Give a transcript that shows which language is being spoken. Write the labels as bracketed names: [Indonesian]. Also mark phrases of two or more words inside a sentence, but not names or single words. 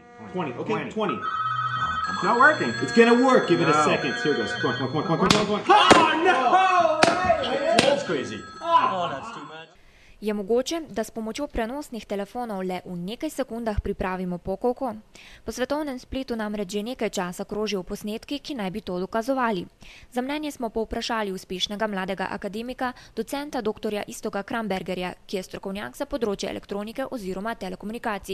[English] 20. Okay, 20. Not working. It's gonna work. Give it a second. Here it goes. Come on. Oh, no! That's crazy. Oh, that's too much. [Slovenian] Je mogoče, da s pomočjo prenosnih telefonov le v nekaj sekundah pripravimo pokovko? Po svetovnem spletu namreč že nekaj časa krožijo posnetki, ki naj bi to dokazovali. Za mnenje smo povprašali uspešnega mladega akademika, docenta dr. Iztoka Krambergerja, ki je strokovnjak za področje elektronike oziroma telekomunikacij.